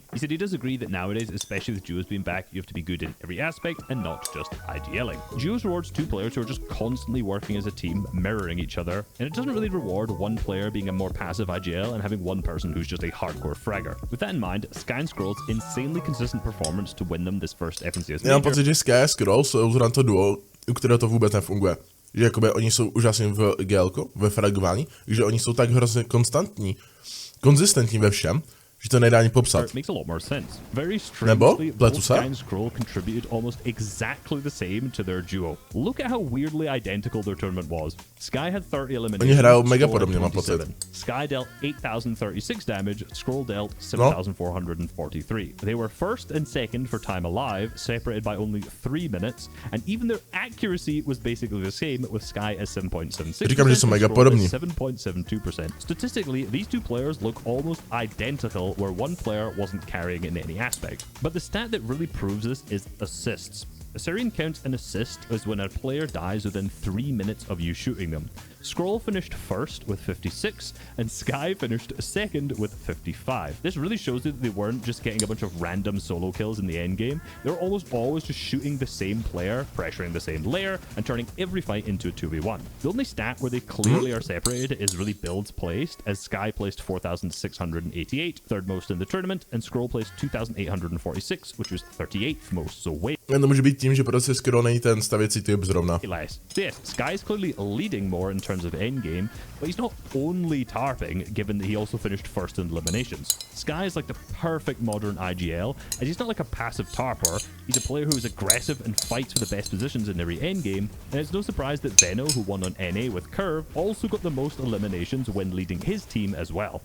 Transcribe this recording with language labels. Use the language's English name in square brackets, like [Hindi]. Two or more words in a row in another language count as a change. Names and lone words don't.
[English] He said he does agree that nowadays, especially with duos being back, you have to be good in every aspect and not just IGLing. Duos rewards 2 players who are just constantly working as a team, mirroring each other, and it doesn't really reward 1 player being a more passive IGL and having 1 person who's just a hardcore fragger. With that in mind, Sky and Scroll's insanely consistent performance to win them this first FNCS major. [Czech] Já mám pocit, že Sky a Scroll jsou to duo u kterého to vůbec nefunguje. Že jakoby oni jsou úžasně v GL-ku, ve fragování, že oni jsou tak hrozně konzistentní ve všem, že to nedá ani popsat. Nebo pletu se? Oni hrajou mega podobně, mám pocit. [English] Sky dealt 8,036 damage, Scroll dealt 7,443. They were first and second for time alive, separated by only 3 minutes, and even their accuracy was basically the same, with Sky at 7.76%. [Czech] Říkám, že jsou mega podobní. [English] 7.72%. Statistically, these two players look almost identical, where one player wasn't carrying in any aspect. But the stat that really proves this is assists. Assyrian counts an assist as when a player dies within 3 minutes of you shooting them. Scroll finished first with 56, and Sky finished second with 55. This really shows that they weren't just getting a bunch of random solo kills in the end game. They were almost always just shooting the same player, pressuring the same layer, and turning every fight into a 2v1. The only stat where they clearly are separated is really builds placed, as Sky placed 4,688, third most in the tournament, and Scroll placed 2,846, which was 38th most, so way. [Czech] To může být tím, že prostě Scroll není ten stavěcí typ zrovna. [English] Less. So yes, Sky is clearly leading more in terms of endgame, but he's not only tarping, given that he also finished first in eliminations. Sky is like the perfect modern IGL, as he's not like a passive tarper, he's a player who is aggressive and fights for the best positions in every endgame, and it's no surprise that Veno, who won on NA with Curve, also got the most eliminations when leading his team as well.